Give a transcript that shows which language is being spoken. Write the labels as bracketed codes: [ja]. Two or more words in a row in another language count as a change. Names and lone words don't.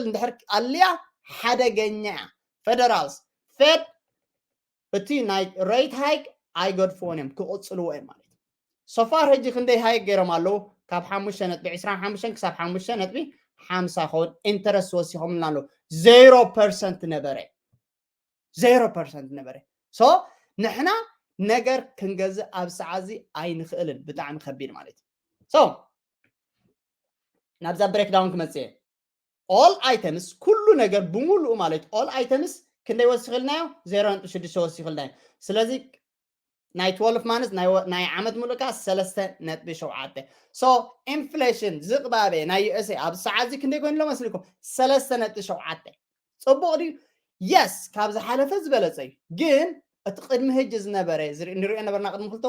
[ti] እንድሕር ኣልያ ሓደገኛ [en] federals Fed [ti] እቲ ናይ [en] rate hike [ti] ኣይገድፍዎን እዮም ክቕፅልዎ እዮም ማለት እዩ ሶፋር ሕጂ ክንደይ ሃይክ ገይሮም ኣለዉ ካብ 5.25 ክሳብ 5.50 ኸውን ኢንተረስት ወሲኾምልና ኣለዉ 0% ነበረ 0% ነበረ ሶ ንሕና ነገር ክንገዝእ ኣብ ሰዓዚ ኣይንኽእልን ብጣዕሚ ከቢድ ማለት እዩ ሶ ናብዛ [en] break down [ti] ክመጽእ [en] all items [ti] ኩሉ ነገር ብምሉኡ ማለት [en] all items [ti] ክንደይ ወሲኽልናዮ 0.6 ወሲኽልናዮ ስለዚ ናይ 12 ማንስ ናይ ዓመት ሙሉካ 3.7 [en] so inflation [ti] ዝቕባበ ናይ ዩኤስኤ ኣብ ሰዓዚ ክንደይ ኮይኑ ኣሎ መስሊኩም 3.7 ጽቡቕ ድዩ የስ ካብ ዝሓለፈ ዝበለፀ እዩ ግን እቲ ቅድሚ ሕጂ ዝነበረ ንሪኦ ነበርና ቅድሚ 2